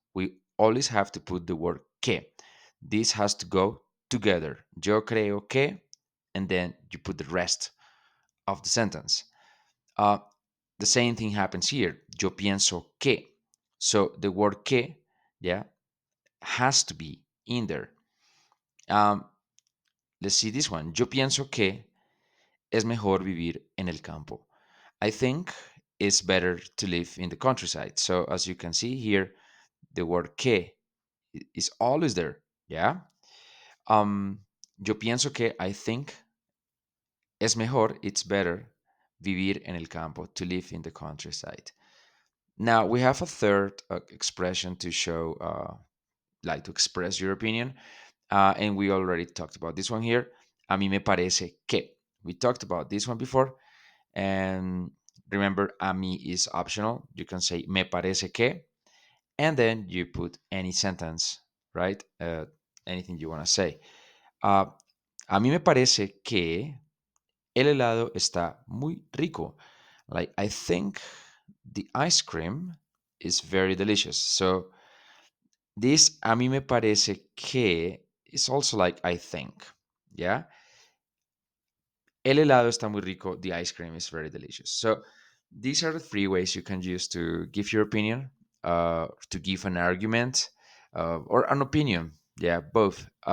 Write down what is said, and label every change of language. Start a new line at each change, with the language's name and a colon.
English: We always have to put the word que. This has to go together. Yo creo que, and then you put the rest of the sentence. Uh, the same thing happens here. Yo pienso que. So the word que, yeah, has to be in there. Um, let's see this one.
Spanish: Yo pienso que es mejor vivir en el campo.
English: I think it's better to live in the countryside. So as you can see here, the word que is always there. Yeah. Yo pienso que I think es mejor, it's better vivir en el campo, to live in the countryside. Now we have a third expression to show, like to express your opinion, and we already talked about this one here. A mí me parece que. We talked about this one before. And remember, a mí is optional. You can say me parece que, and then you put any sentence, right? Anything you want to say.
Spanish: Uh, a mí me parece que el helado está muy rico.
English: Like, I think the ice cream is very delicious. So, this a mí me parece que is also like I think. Yeah. El helado está muy rico. The ice cream is very delicious. So these are the three ways you can use to give your opinion, to give an argument, or an opinion. Yeah, both.